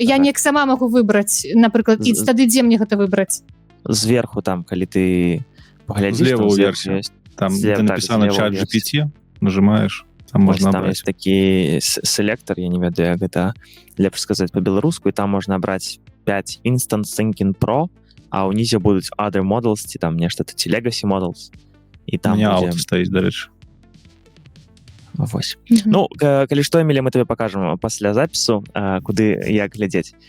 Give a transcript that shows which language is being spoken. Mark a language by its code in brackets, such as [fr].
[be] я неяк сама магу выбраць, напрыклад, і тады дзе мне гэта выбраць? Зверху там, калі ты паглядзіш, злева ў версію. [ru] Там, где написано чат GPT, нажимаешь, там можна [be] там есть такі селектор, я не ведаю, як гэта лепш сказаць па-беларуску, і там можна браць 5 Instant Thinking Pro, а ўнізе будуць other models, ці там нешта, ці legacy models. І там будзе... ауто стаіць, дарэчы. Вось. Калі што, Эмілія, мы табе пакажам пасля запісу, куды як глядзець.